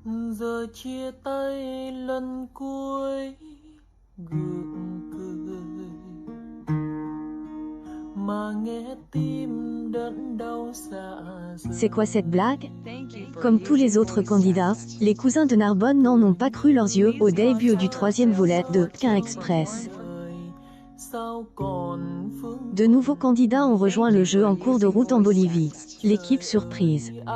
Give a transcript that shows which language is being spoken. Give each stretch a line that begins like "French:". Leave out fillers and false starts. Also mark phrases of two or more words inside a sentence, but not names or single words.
Vietnamese: Giờ chia tay lần cuối gượng cười mà nghe tim đớn đau dạ dày.
French: C'est quoi cette blague? Comme tous les autres candidats, les cousins de Narbonne n'en ont pas cru leurs yeux au début du troisième volet de Pékin Express. De nouveaux candidats ont rejoint le jeu en cours de route en Bolivie. L'équipe surprise.